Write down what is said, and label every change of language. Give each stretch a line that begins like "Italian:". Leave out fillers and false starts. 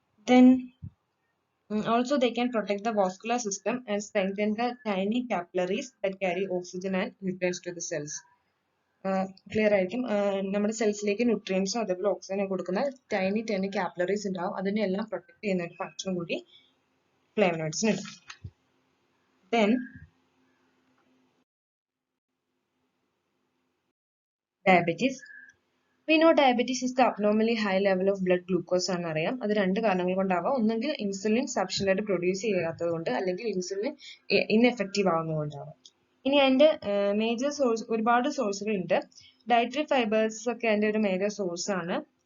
English: Then also they can protect the vascular system and strengthen the tiny capillaries that carry oxygen and nutrients to the cells.
Malayalam: Clear ആയിരിക്കും. നമ്മുടെ സെൽസിലേക്ക് ന്യൂട്രിയൻസും അതേപോലെ ഓക്സിജനും കൊടുക്കുന്ന tiny capillaries ഉണ്ടാവും. അതിനെല്ലാം protect ചെയ്യുന്ന ഒരു ഫംഗ്ഷൻ കൂടി ഫ്ലേവനോയിഡ്സിനുണ്ട്. Then diabetes.
English: We know diabetes is the abnormally high level of blood glucose
Malayalam: ആണെന്നറിയാം. അത് രണ്ട് കാരണങ്ങൾ കൊണ്ടാവാം. ഒന്നെങ്കിൽ ഇൻസുലിൻ സഫിഷ്യന്റ് ആയിട്ട് പ്രൊഡ്യൂസ് ചെയ്യാത്തത് കൊണ്ട്, അല്ലെങ്കിൽ ഇൻസുലിൻ ഇൻഎഫക്റ്റീവ് ആവുന്നതുകൊണ്ടാവാം. ഇനി അതിന്റെ മേജർ സോഴ്സ് ഒരുപാട് സോഴ്സുകൾ ഉണ്ട്. ഡയറ്ററി ഫൈബേഴ്സ് ഒക്കെ അതിന്റെ ഒരു മേജർ സോഴ്സ് ആണ്.